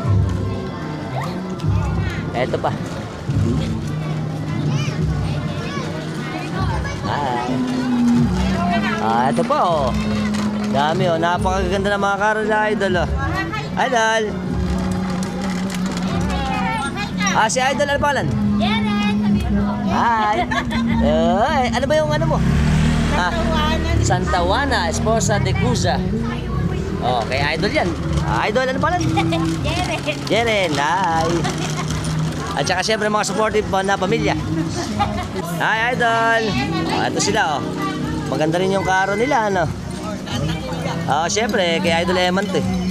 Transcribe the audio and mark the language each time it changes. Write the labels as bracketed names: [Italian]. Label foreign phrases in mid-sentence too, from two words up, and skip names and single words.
[Filipino] Ito pa. Hi. Ito pa, oh. Dami, oh. Napakaganda ng mga karo nila, Idol, oh. Idol. Si Idol, ano pangalan? Hi. Ay, ano ba yung ano mo? Santa Juana, esposa de Cuza. Oh, kay Idol yan. Idol, ano pangalan? Jeren. Hi. At saka siyempre mga supportive na pamilya. Hi, Idol. Ito sila, oh. Maganda rin yung karo nila, ano? Siyempre, kay Idol Eman to, eh.